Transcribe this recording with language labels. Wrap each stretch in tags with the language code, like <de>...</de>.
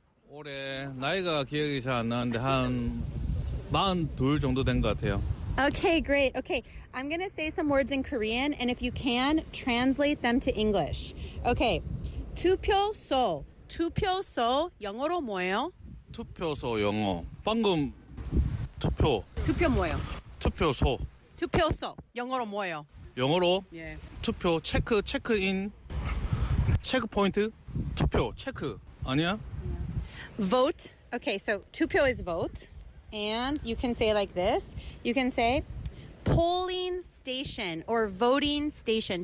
<ko>올해 나이가 기억이 잘 안 나는데 한 42 정도 된 것 같아요.</ko> <en>Okay, great. Okay, I'm going to say some words in Korean, and if you can, translate them to English. Okay,</en> <ko>투표소. 투표소 영어로 뭐예요? 투표소 영어. 방금 투표. 투표 뭐예요? 투표소. 투표소 영어로 뭐예요? 영어로 예. 투표 체크 체크인 체크포인트 투표 체크 아니야?</ko> <en>Vote. Okay, so 투표 is vote, and you can say like this. You can say polling station or voting station.</en>